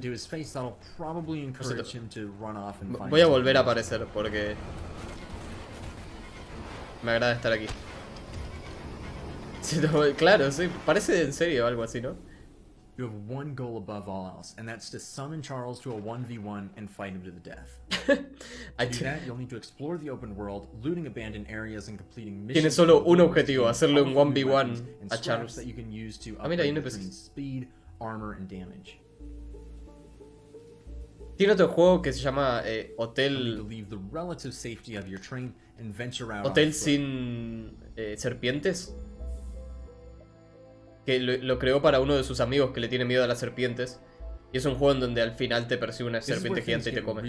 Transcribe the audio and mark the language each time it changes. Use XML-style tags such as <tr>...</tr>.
<es>Voy a volver a aparecer porque me agrada estar aquí. Claro, sí, parece en serio algo así, ¿no?</es> <en>You have one goal above all else, and that's to summon Charles to a 1v1 and fight him to the death. To do that, you'll need to explore the open world, looting abandoned areas and completing missions.</en> <es>Tiene solo un objetivo, hacerle un 1v1 a Charles.</es> <en>That you can use to</en> <es>mira, hay un</es> <en>upgrade speed, armor, and damage.</en> <es>Tiene otro juego que se llama Hotel... Hotel sin serpientes. Que lo creó para uno de sus amigos que le tiene miedo a las serpientes. Y es un juego en donde al final te persigue una serpiente gigante y te come.</es>